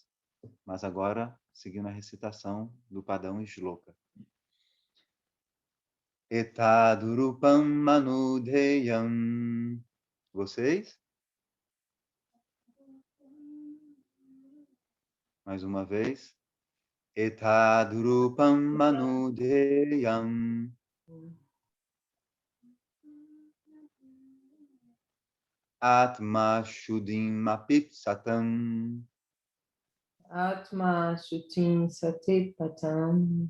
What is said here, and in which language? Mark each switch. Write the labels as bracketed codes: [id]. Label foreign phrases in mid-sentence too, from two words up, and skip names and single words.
[pt] Mas agora, seguindo a recitação do padrão shloka. [sa] Etadurupam manudheyam. [pt] Vocês? Mais uma vez. [sa] Etadrupam manudeyam. Atma shuddhim apipsatam. Atma Shutim Satipatam.